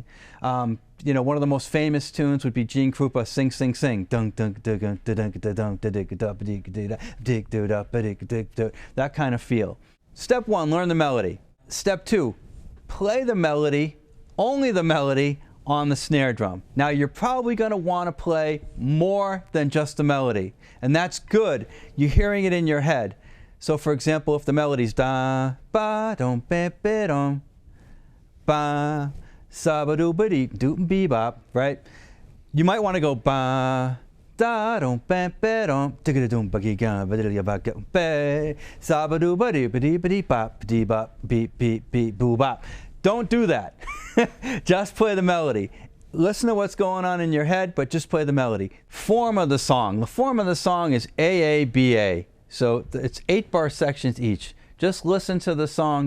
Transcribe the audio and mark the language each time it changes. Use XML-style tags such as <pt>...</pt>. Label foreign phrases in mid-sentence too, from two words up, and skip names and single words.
<en>You know, one of the most famous tunes would be Gene Krupa, Sing Sing Sing, that kind of feel. Step one, learn the melody. Step two, play the melody, only the melody, on the snare drum. Now you're probably going to want to play more than just the melody, and that's good. You're hearing it in your head. So for example, if the melody's da ba dum ba ba dum ba sa ba do ba dee do be bop, right? You might want to go ba da dum ba ba dum digga dum ba gi ga ba dee ba ga ba sa ba do ba dee bop dee bop beep beep beep boo bop. Don't do that. Just play the melody. Listen to what's going on in your head, but just play the melody. Form of the song. The form of the song is AABA. So it's 8-bar sections each. Just listen to the song.</en>